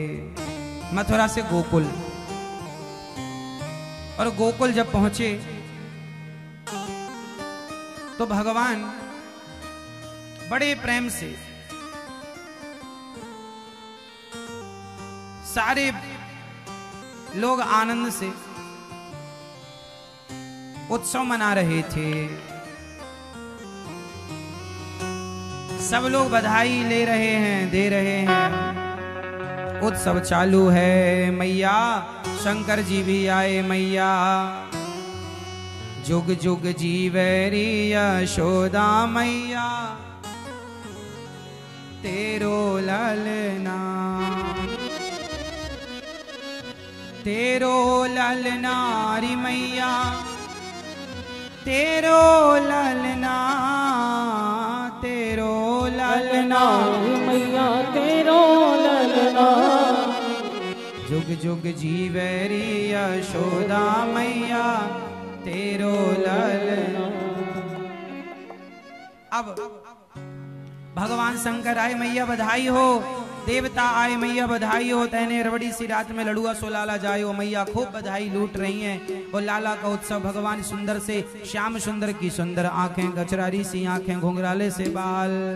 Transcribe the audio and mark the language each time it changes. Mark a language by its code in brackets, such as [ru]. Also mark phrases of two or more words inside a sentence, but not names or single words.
[hi] मथुरा से गोकुल, और गोकुल जब पहुंचे तो भगवान बड़े प्रेम से सारे लोग आनंद से उत्सव मना रहे थे। सब लोग बधाई ले रहे हैं, दे रहे हैं, उत्सव चालू है। मैया शंकर जी भी आए। [bra] मैया जुग जुग जीवेरी यशोदा मैया तेरो ललना, तेरो ललना री मैया तेरो ललना, तेरो ललना मैया तेरो ललना। जुग जुग जीवेरी यशोदा मैया तेरो ललना। [hi] अब भगवान शंकर आए, मैया बधाई हो। देवता आए, मैया बधाई हो। [bra] तैने रबड़ी सी रात में लड़ुआ सो लाला जायो। [hi] मैया खूब बधाई लूट रही हैं। वो लाला का उत्सव भगवान सुंदर से, श्याम सुंदर की सुंदर आंखें, गचरारी सी आंखें, घुंघराले से बाल।